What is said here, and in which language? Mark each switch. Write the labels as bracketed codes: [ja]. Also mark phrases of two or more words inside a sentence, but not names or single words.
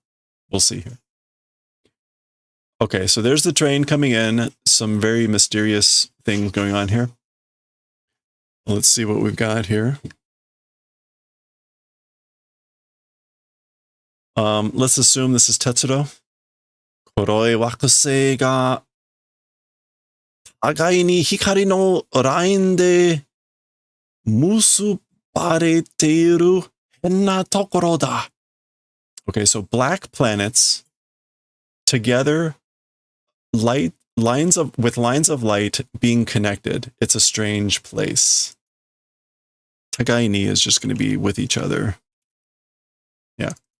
[en] We'll see here. Okay, so there's the train coming in. some very mysterious things going on here. Let's see what we've got here. Let's assume this is Tetsuro. [ja] 黒い惑星が互いに光のラインで結ばれている変な所だ. [en] Okay, so black planets together, lines of light being connected. It's a strange place. [ja] 互いに [en] is just going to be with each other. Yeah.